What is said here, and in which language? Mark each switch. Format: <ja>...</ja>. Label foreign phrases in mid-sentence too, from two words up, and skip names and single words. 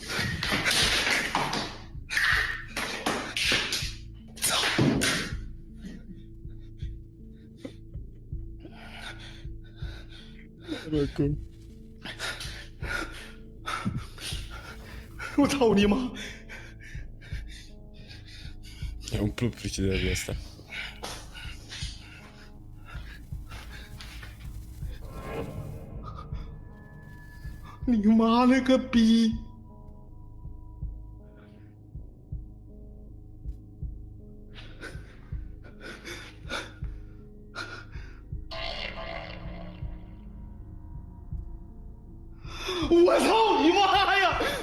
<ro>Acum.</ro> <zh>我操你妈！</zh> <ro>Am umplut frigiderul ăsta.</ro> <zh>" 你妈了个逼！我操你妈呀！</zh>